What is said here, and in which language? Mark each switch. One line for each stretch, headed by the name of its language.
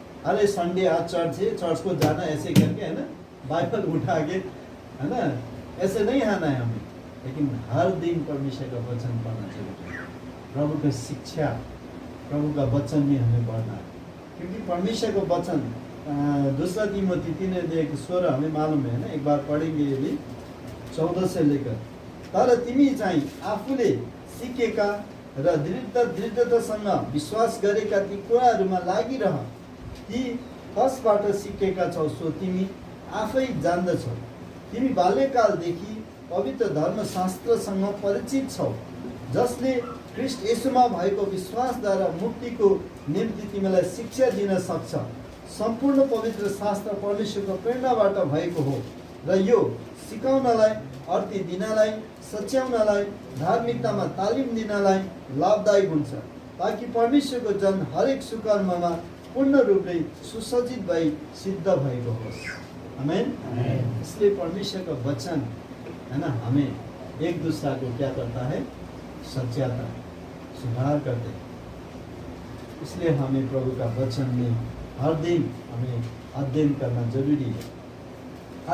Hindi: अरे संडे आज चर्च है, चर्च को जाना ऐसे करके, है ना, बाइबल उठा के, है ना, ऐसे नहीं आना है हमें, लेकिन हर दिन परमेश्वर का वचन पढ़ना चाहिए। प्रभु का शिक्षा, प्रभु का वचन में हमें पढ़ना है, क्योंकि परमेश्वर का वचन दूसरा तिमोथी 3:16 हमें मालूम है ना, एक बार पढ़ेंगे ये भी 14 से लेकर।
Nepali: तर तिमी चाहिँ आफूले सिकेका र दृढतासँग विश्वास गरेका ती कुराहरूमा लागिरह। ती कसबाट सिकेका छौ सो तिमी आफै जान्दछौ। तिमी बाल्यकालदेखि पवित्र धर्मशास्त्रसँग परिचित छौ, जसले ख्रीष्ट येशूमा भएको विश्वासद्वारा मुक्तिको निम्ति तिमीलाई शिक्षा दिन सक्छ। सम्पूर्ण पवित्र शास्त्र परमेश्वरको प्रेरणाबाट भएको हो र यो सिकाउनलाई, अर्ती दिनलाई, सच्याउनलाई, धार्मिकतामा तालिम दिनलाई लाभदायक हुन्छ, ताकि परमेश्वरको जन हरेक सुकर्ममा पूर्ण रूपले सुसज्जित भई सिद्ध भएको होस्। आमेन।
Hindi: इसलिए परमेश्वर का वचन, है ना, हमें एक दूसरा को क्या करता है, सच्याता है, सुधार करते हैं। इसलिए हमें प्रभु का वचन में हर दिन हमें अध्ययन करना जरूरी है।